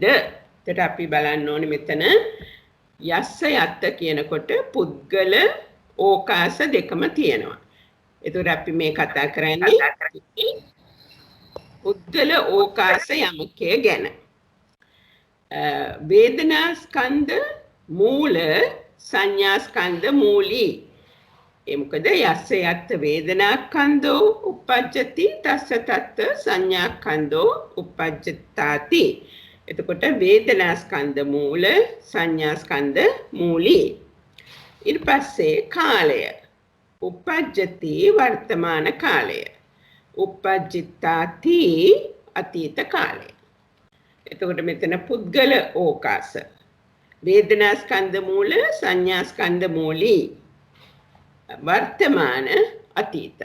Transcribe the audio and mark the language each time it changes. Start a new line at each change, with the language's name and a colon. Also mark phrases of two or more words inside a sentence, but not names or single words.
Sinhala: එතකොට අපි බලන්න ඕනේ මෙතන
Pali: යස්ස යත්ත
Sinhala: කියනකොට පුද්ගල ඕකාස දෙකම තියෙනවා. එතකොට අපි මේ කතා කරන්නේ පුද්ගල ඕකාස යමකය ගැන. වේදනා ස්කන්ධ මූල සංඥා ස්කන්ධ මූලී. ඒ මොකද
Pali: යස්ස යත්ත වේදනා ස්කන්ධෝ උපජ්ජති තස්ස තත්ත සංඥා ස්කන්ධෝ උපජ්ජතාති.
Sinhala: එතකොට වේදනා ස්කන්ධ මූල සංඥා ස්කන්ධ මූලී. ඊට පස්සේ කාලය උපජ්ජති වර්තමාන කාලය උපජ්ජිතාති අතීත කාලය. එතකොට මෙතන පුද්ගල ඕකාස වේදනා ස්කන්ධ මූල සංඥා ස්කන්ධ මූලී වර්තමාන අතීත.